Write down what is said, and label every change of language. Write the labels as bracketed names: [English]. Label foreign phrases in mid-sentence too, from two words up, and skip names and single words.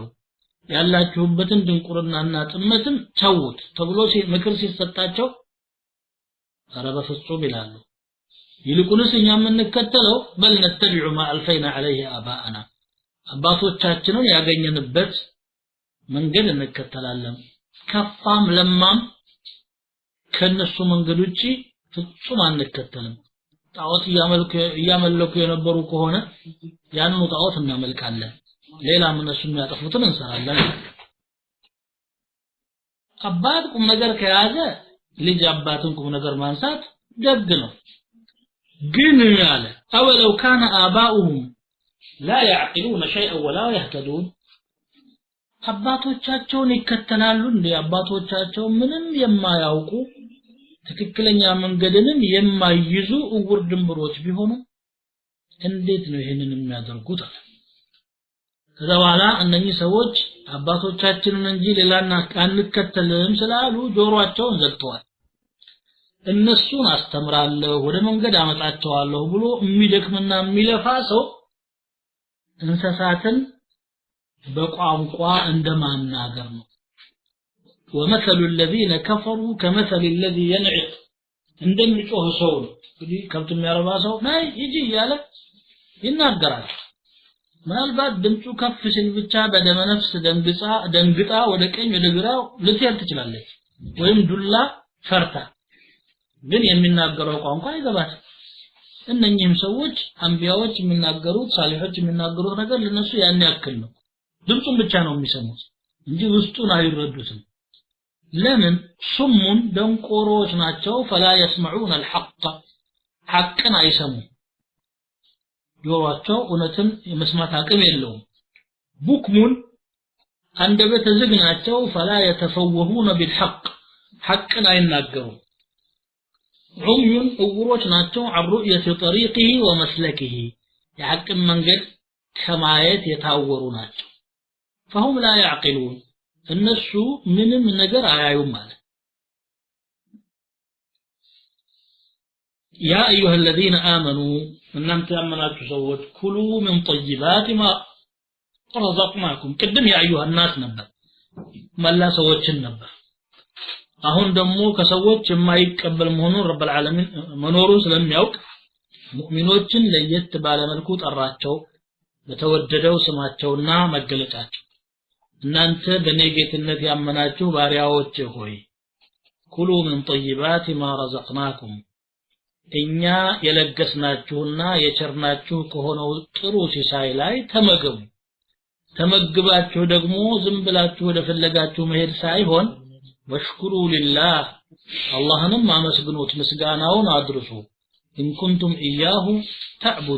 [Amharic] ያላችሁበትን ድንቁርናና ጥመትን ተውት ተብሎ ምክር ሲሰጣቸው ኧረ በፍጹም ይላሉ ይልቁንስ እኛ የምንከተለው [Arabic] بل نتبع ما ألفينا عليه آباءنا [Amharic] አባቶቻችንን ያገኘንበት መንገድ እንከተላለን ከፋም ለማም ከነሱ መንገድ ውጪ ፍጹም አንከተልም ጣዖት ያመለኩ የነበሩ ከሆነ ያንኑ ጣዖት እናመልካለን ሌላም እነሱ የሚያጠፉትን እንሰራለን አባት ቁም ነገር ከያዘ ልጅ አባትን ቁም ነገር ማንሳት ደግ ነው ግን ያለ [Arabic] أولو كان آباؤهم لا يعقلون شيئا ولا يهتدون [Amharic] አባቶቻቸውን ይከተላሉ እንዴ አባቶቻቸው ምንም የማያውቁ ትክክለኛ መንገድንም የማይይዙ እውር ድንብሮች ቢሆኑ እንዴት ነው ይሄንን የሚያደርጉት ከዛዋላ እነኚህ ሰዎች አባቶቻችንን እንጂ ሌላና አንከተልም ስላሉ ጆሮአቸውን ዘግተዋል እነሱን አስተምራለሁ ወደ መንገድ አመጣቸዋለሁ ብሎ የሚደክምና የሚለፋ ሰው እንስሳትን በቋንቋ እንደማናገር ነው [Arabic] ومثل الذين كفروا كمثل الذي ينعق [Amharic] እንደሚጮህ ሰው እንግዲህ ከብት የሚያረባ ሰው ናይ ይጂ ያለ ይናገራል ምናልባት ድምፁ ከፍ ሲል ብቻ በደመ ነፍስ ደንግጣ ወደ ቀኝ ወደ ግራ ልትሄድ ትችላለች ወይም ዱላ ፈርታ ግን የሚናገረው ቋንቋ ይገባል እነኚህም ሰዎች አንቢያዎች የሚናገሩት ሳሊሖች የሚናገሩት ነገር ለነሱ ያን ያክል ነው ድምፁን ብቻ ነው የሚሰሙት እንጂ ውስጡን አይረዱትም ለምን ሱሙን ደንቆሮች ናቸው [Arabic] فلا يسمعون الحق [Amharic] حقን አይሰሙም ጆሮአቸው እውነትን የመስማት አቅም የለውም ቡክሙን አንደበተ ዝግ ናቸው [Arabic] فلا يتفوهون بالحق [Amharic] حقን አይናገሩም عمي እውሮች ናቸው [Arabic] عن رؤية طريقه ومسلكه [Amharic] የሐቅን መንገድ ከማየት የታወሩ ናቸው [Arabic] فهم لا يعقلون [Amharic] እነሱ ምንም ነገር አያዩም ማለት [Arabic] يا ايها الذين امنوا [Amharic] እናንተ ያመናችሁ ሰዎች [Arabic] كلوا من طيبات ما رزقناكم [Amharic] ቅድም [Arabic] يا ايها الناس [Amharic] ነበር መላ ሰዎችን ነበር አሁን ደግሞ ከሰዎች የማይቀበል መሆኑን [Arabic] رب العالمين [Amharic] መኖሩን ስለሚያውቅ ሙእሚኖችን ለየት ባለ መልኩ ጠራቸው በተወደደው ስማቸውና መገለጫቸው እናንተ በኔጌትነት ያመናችሁ ባሪያዎች ሆይ [Arabic] كلوا من طيبات ما رزقناكم [Amharic] እኛ የለገስናችሁና የቸርናችሁ ከሆነው ጥሩ ሲሳይ ላይ ተመገቡ ተመግባችሁ ደግሞ ዝም ብላችሁ ወደ ፈለጋችሁ መሄድ ሳይሆን [Arabic] واشكروا لله [Amharic] አላህንም አመስግኑት ምስጋናውን አድርሱ [Arabic] إن كنتم إياه